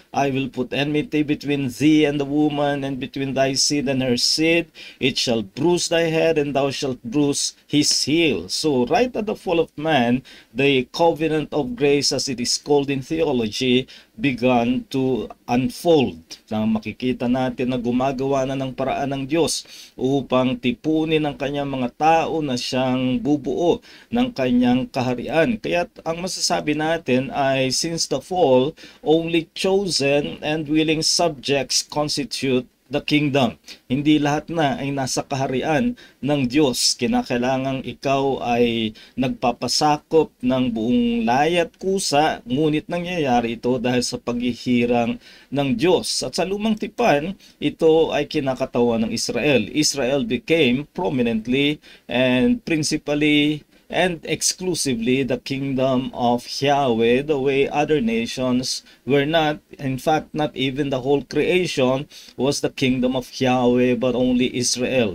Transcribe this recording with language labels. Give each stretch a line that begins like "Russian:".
English: I will put enmity between thee and the woman, and between thy seed and her seed. It shall bruise thy head, and thou shalt bruise his heel. So right at the fall of man, the covenant of grace, as it is called in theology, began to unfold.
Filipino: Na makikita natin na gumagawa na ng paraan ng Diyos upang tipunin ang kanyang mga tao na siyang bubuo ng kanyang kaharian. Kaya ang masasabi natin ay
English: since the fall, only chosen and willing subjects constitute the kingdom.
Filipino: Hindi lahat na ay nasa kaharian ng Diyos. Kinakailangang ikaw ay nagpapasakop ng buong layat kusa, ngunit nangyayari ito dahil sa paghihirang ng Diyos. At sa lumang tipan, ito ay kinakatawan ng Israel.
English: Israel became prominently and principally and exclusively the kingdom of Yahweh, the way other nations were not. In fact, not even the whole creation was the kingdom of Yahweh, but only Israel.